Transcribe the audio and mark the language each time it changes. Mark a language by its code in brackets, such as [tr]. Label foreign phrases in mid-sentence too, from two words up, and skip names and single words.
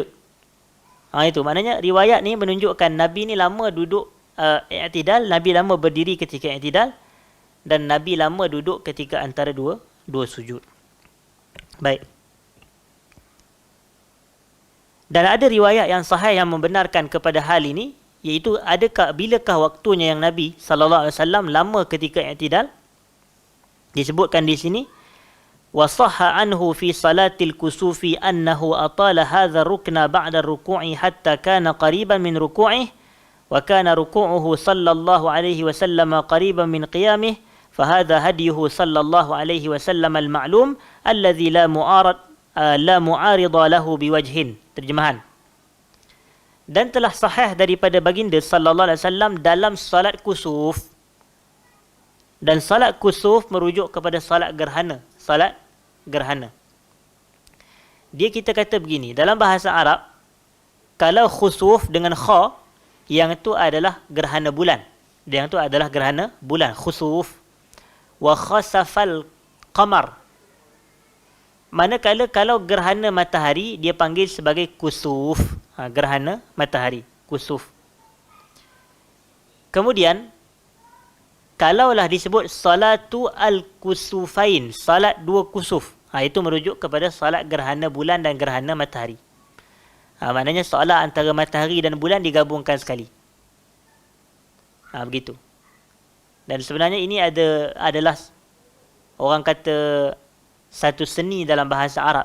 [ms] Itu maknanya riwayat ni menunjukkan Nabi ni lama duduk i'tidal, Nabi lama berdiri ketika i'tidal, dan Nabi lama duduk ketika antara dua sujud. Baik. Dan ada riwayat yang sahih yang membenarkan kepada hal ini, iaitu bilakah waktunya yang Nabi [ar] صلى الله عليه وسلم [ms] lama ketika i'tidal? Disebutkan di sini, [ar] وصح عنه في صلاة الكسوف أنه أطال هذا الركن بعد الركوع حتى كان قريبا من ركوعه وكان ركوعه صلى الله عليه وسلم قريبا من قيامه فهذا هديه صلى الله عليه وسلم المعلوم الذي لا معارض له بوجه. [ms] Terjemahan. Dan telah sahih daripada baginda [ar] صلى الله عليه وسلم [ms] dalam salat kusuf. Dan salat kusuf merujuk kepada salat gerhana. Salat gerhana. Dia kita kata begini, dalam bahasa Arab, kalau khusuf dengan kha, yang itu adalah gerhana bulan. Yang itu adalah gerhana bulan, khusuf. [ar] وخسف القمر. [ms] Manakala kalau gerhana matahari, dia panggil sebagai kusuf. Gerhana matahari, kusuf. Kemudian, kalaulah disebut [ar] صلاة الكسوفين, [ms] salat dua kusuf, itu merujuk kepada salat gerhana bulan dan gerhana matahari. Maknanya solat antara matahari dan bulan digabungkan sekali. Begitu. Dan sebenarnya ini adalah orang kata satu seni dalam bahasa Arab.